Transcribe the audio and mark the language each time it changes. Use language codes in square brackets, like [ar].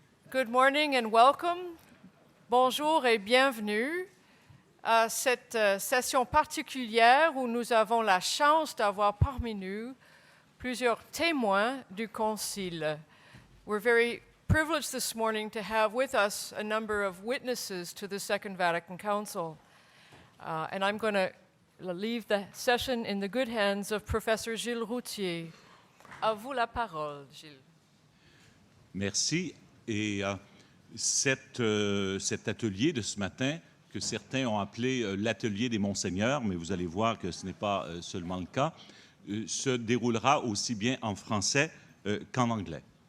[en] Good morning and welcome. [fr] Bonjour et bienvenue à cette session particulière où nous avons la chance d'avoir parmi nous plusieurs témoins du Concile. [en] We're very privileged this morning to have with us a number of witnesses to the Second Vatican Council. And I'm going to leave the session in the good hands of Professor Gilles Routier. [fr] À vous la parole, Gilles. Merci. Et cet atelier de ce matin, que certains ont appelé l'atelier des Monseigneurs, mais vous allez voir que ce n'est pas seulement le cas, se déroulera aussi bien en français qu'en anglais.